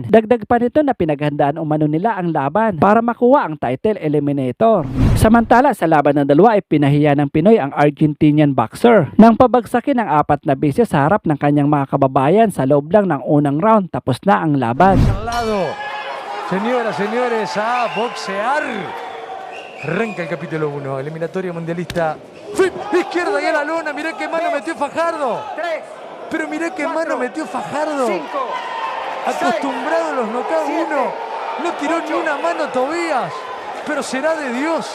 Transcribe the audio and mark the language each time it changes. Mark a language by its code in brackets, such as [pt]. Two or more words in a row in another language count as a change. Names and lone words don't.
[tl] Dagdag pa nito na pinaghandaan umano nila ang laban para makuha ang title eliminator. Samantala, sa laban ng dalawa ay pinahiya ng Pinoy ang Argentinian boxer nang pabagsakin ng 4 na beses sa harap ng kanyang mga kababayan sa loob lang ng unang round. Tapos na ang laban. [es] Señoras, señores, a boxear. Arranca el capítulo 1, eliminatoria mundialista. Flip, izquierda y a la lona. Mirá qué mano metió Fajardo. Pero mirá qué mano metió Fajardo. Acostumbrado a los knockouts, no tiró ni una mano Tobías, pero será de Dios.